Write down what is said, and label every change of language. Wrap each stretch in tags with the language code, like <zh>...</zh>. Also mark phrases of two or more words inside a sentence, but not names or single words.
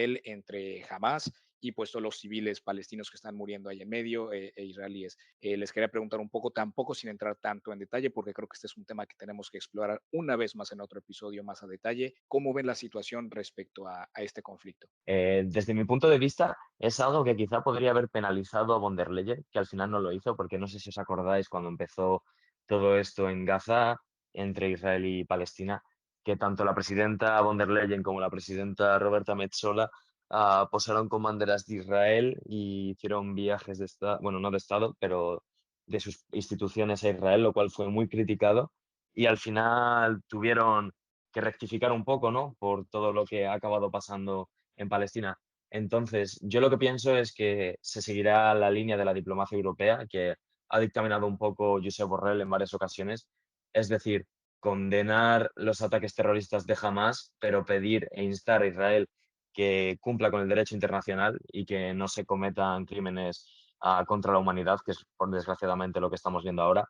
<es>Entre Israel, entre Hamas y pues todos los civiles palestinos que están muriendo ahí en medio e israelíes. Les quería preguntar un poco, tampoco sin entrar tanto en detalle, porque creo que este es un tema que tenemos que explorar una vez más en otro episodio más a detalle. ¿Cómo ven la situación respecto a este conflicto? Desde mi punto de vista, es algo que quizá podría haber penalizado a von der Leyen, que al final no lo hizo, porque no sé si os acordáis cuando empezó todo esto en Gaza, entre Israel y Palestina, que tanto la presidenta von der Leyen como la presidenta Roberta Metsola posaron con banderas de Israel y hicieron viajes de Estado, bueno, no de Estado, pero de sus instituciones a Israel, lo cual fue muy criticado. Y al final tuvieron que rectificar un poco, ¿no? Por todo lo que ha acabado pasando en Palestina. Entonces, yo lo que pienso es que se seguirá la línea de la diplomacia europea que ha dictaminado un poco Josep Borrell en varias ocasiones, es decir, condenar los ataques terroristas de Hamas, pero pedir e instar a Israel que cumpla con el derecho internacional y que no se cometan crímenes contra la humanidad, que es por desgraciadamente lo que estamos viendo ahora.</es>